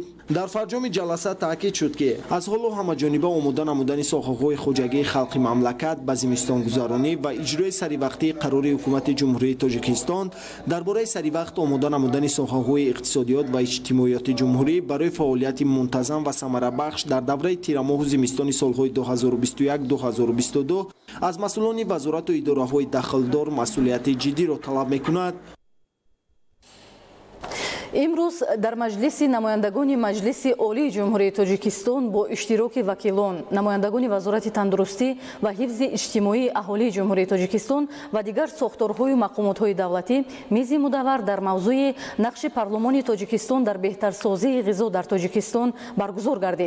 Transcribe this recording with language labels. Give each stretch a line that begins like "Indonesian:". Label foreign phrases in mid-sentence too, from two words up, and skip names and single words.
Tajik: дар фарҷоми ҷаласа таъкид шуд ки аз ҳоло ҳамаҷониба омода намудани соҳаҳои хоҷагии халқи мамлакат ба зимистонгузаронӣ ва иҷрои саривақтии қарори ҳукумати ҷумҳурии Тоҷикистон дар бораи саривақт омода намудани соҳаҳои иқтисодиёт ва иҷтимоиёти ҷумҳурӣ барои фаъолияти мунтаззам ва самарабахш дар давраи тирамоҳу зимистони солҳои 2021-2022 аз масъулони вазорату идораҳои дахлдор масъулияти ҷиддиро талаб мекунад. имрӯз дар маҷлиси намояндагони Маҷлиси Олии Ҷумҳурии Тоҷикистон бо иштироки вакилон, намояндагони вазорати тандурустӣ ва ҳифзи иҷтимоии аҳолии Ҷумҳурии Тоҷикистон ва дигар сохторҳои ва мақомотҳои давлатӣ мизи мудаввар дар мавзӯи нақши парлумони Тоҷикистон дар беҳтарсозии ғизо дар Тоҷикистон баргузор гардид.